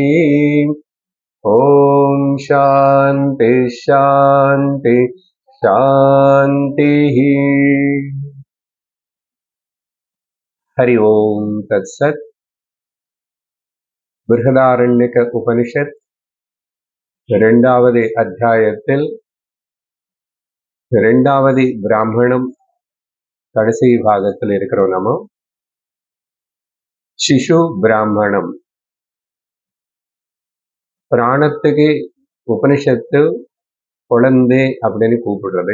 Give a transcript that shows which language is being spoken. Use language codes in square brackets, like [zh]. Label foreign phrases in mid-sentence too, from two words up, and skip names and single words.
[sa] ॐ शान्ति शान्ति शान्तिः। हरि ओम तत्सत्। [ta] बृहदारण्यक उपनिषत् இரண்டாவது அத்தியாயத்தில் இரண்டாவது பிராமணம் கடைசி பாகத்தில் இருக்கிறோம். நம்ம சிசு பிராமணம். பிராணத்துக்கு உபனிஷத்து குழந்தை அப்படின்னு கூப்பிடுறது.